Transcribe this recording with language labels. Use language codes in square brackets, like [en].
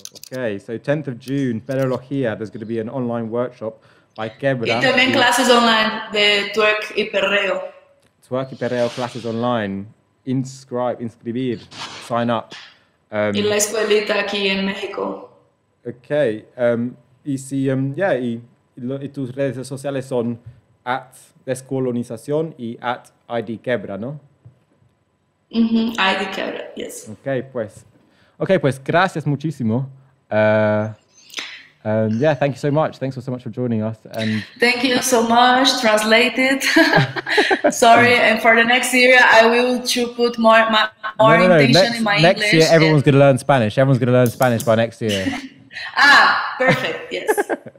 [en] Okay, so 10th of June, perología, there's going to be an online workshop by Kebra. [es] Y también clases online de twerk y perreo. Twerk y perreo, clases online. Inscribir, [en] sign up. [es] Y la escuelita aquí en México. [en] Okay. [es] Y si, y tus redes sociales son @descolonizacion y @ID Kebra, ¿no? [en] ID Kebra, yes. [es] Okay, pues gracias muchísimo. [en] Yeah, thank you so much. Thanks so much for joining us. And thank you so much. Translated. Sorry, and for the next year, I will put more intention in my English. Next year, everyone's going to learn Spanish. Everyone's going to learn Spanish by next year. Perfect. Yes.